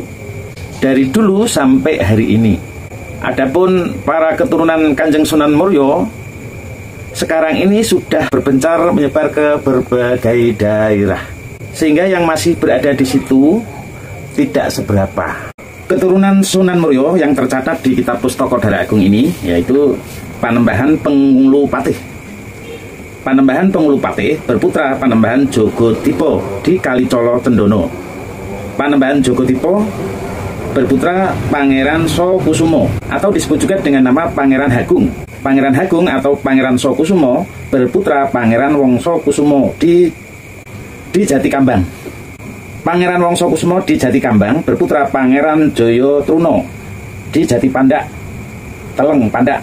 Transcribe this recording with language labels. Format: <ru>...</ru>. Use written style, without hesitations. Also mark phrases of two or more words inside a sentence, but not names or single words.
<id>Dari dulu sampai hari ini. Adapun para keturunan Kanjeng Sunan Muria sekarang ini sudah berpencar menyebar ke berbagai daerah, sehingga yang masih berada di situ tidak seberapa. Keturunan Sunan Muria yang tercatat di kitab Pustaka Dara Agung ini yaitu Panembahan Pengulupatih. Panembahan Pengulupatih berputra Panembahan Jogodipa di Kalicala Cendana. Panembahan Jogodipa berputra Pangeran Sokusumo atau disebut juga dengan nama Pangeran Hagung. Pangeran Hagung atau Pangeran Sokusumo berputra Pangeran Wongsokusumo di Jatikambang. Pangeran Wongsokusumo di Jatikambang berputra Pangeran Jayatruno. di Jati Pandak, Teleng Pandak.</id>